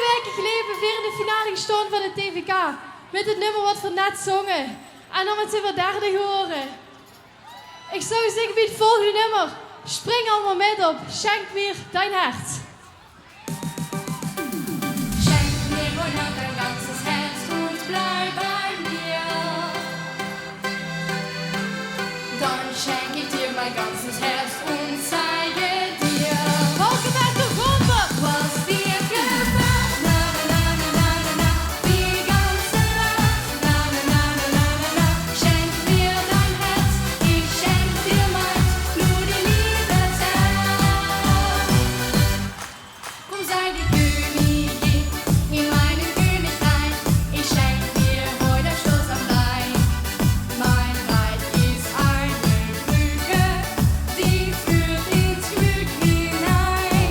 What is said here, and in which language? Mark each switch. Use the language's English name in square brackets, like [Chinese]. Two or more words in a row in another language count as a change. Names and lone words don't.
[Dutch] weken geleden weer in de finale gestaan van de TVK. Met het nummer wat we net zongen. En om het te weer derde horen. Ik zou zeggen bij het volgende nummer. Spring allemaal met op. [German] Schenk mir dein Herz. Schenk mir heute dein ganzes Herz und bleib bei mir. Dann schenk ich dir mein ganzes Herz und zeige dir, [Dutch] Volkenberg de Gomber. [German] was dir gefällt. Na na na na na na, die ganze Nacht. Na na na na na na na, schenk mir dein Herz, ich schenk dir meins, nur die Liebesherz. Komm, sei die Königin in meinem Königreich. Ich schenk dir heute ein Schloss am Rhein. Mein Reich ist eine Brücke, die führt ins Glück hinein.